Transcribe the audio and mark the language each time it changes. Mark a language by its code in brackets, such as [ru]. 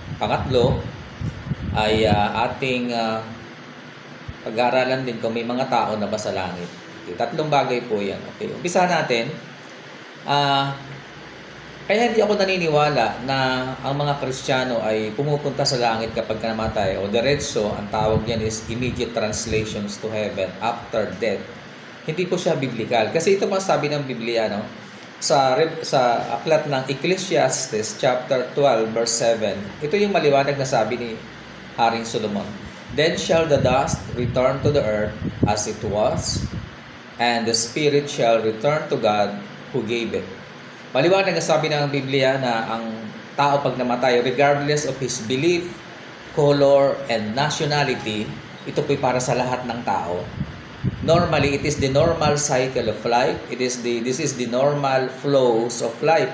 [tl] Pangatlo, ay ating pag-aaralan din kung may mga tao na ba sa langit. Okay, tatlong bagay po yan. Okay, umpisa natin. Kaya hindi ako naniniwala na ang mga Kristiyano ay pumupunta sa langit kapag namatay o diretso. Ang tawag niyan [en] is immediate translations to heaven after death. [tl] Hindi po siya biblical. Kasi ito pa sabi ng Biblia, sa aklat ng Ecclesiastes chapter 12 verse 7. Ito yung maliwanag na sabi ni Haring Solomon. [en] Then shall the dust return to the earth as it was, and the spirit shall return to God who gave it. [tl] Maliwanag na sabi ng Biblia na ang tao pag namatay, [en] regardless of his belief, color, and nationality, [tl] ito po'y para sa lahat ng tao. [en] Normally, it is the normal cycle of life. This is the normal flows of life.